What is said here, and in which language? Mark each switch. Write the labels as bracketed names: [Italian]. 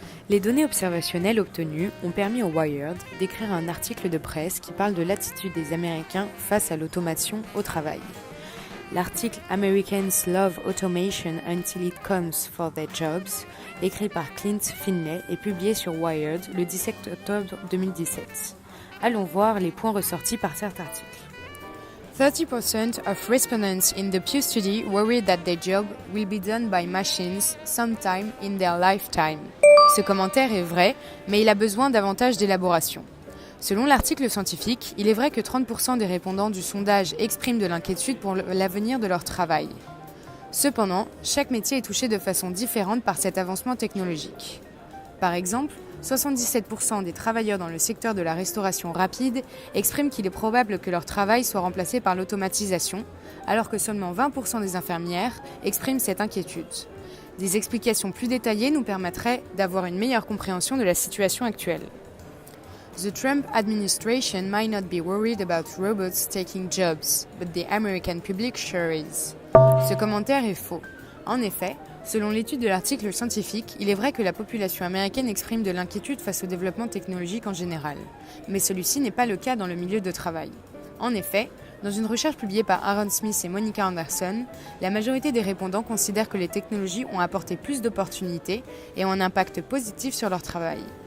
[French] Les données observationnelles obtenues ont permis au Wired d'écrire un article de presse qui parle de l'attitude des Américains face à l'automation au travail. L'article [English] Americans Love Automation Until It Comes for Their Jobs, [French] écrit par Clint Finlay et publié sur Wired le 17 octobre 2017. Allons voir les points ressortis par cet article. [English] 30% of respondents in the Pew study worry that their job will be done by machines sometime in their lifetime. [French] Ce commentaire est vrai, mais il a besoin davantage d'élaboration. Selon l'article scientifique, il est vrai que 30% des répondants du sondage expriment de l'inquiétude pour l'avenir de leur travail. Cependant, chaque métier est touché de façon différente par cet avancement technologique. Par exemple, 77% des travailleurs dans le secteur de la restauration rapide expriment qu'il est probable que leur travail soit remplacé par l'automatisation, alors que seulement 20% des infirmières expriment cette inquiétude. Des explications plus détaillées nous permettraient d'avoir une meilleure compréhension de la situation actuelle. [English] The Trump administration might not be worried about robots taking jobs, but the American public sure is. [French] Ce commentaire est faux. En effet, selon l'étude de l'article scientifique, il est vrai que la population américaine exprime de l'inquiétude face au développement technologique en général, mais celui-ci n'est pas le cas dans le milieu de travail. En effet, dans une recherche publiée par Aaron Smith et Monica Anderson, la majorité des répondants considèrent que les technologies ont apporté plus d'opportunités et ont un impact positif sur leur travail.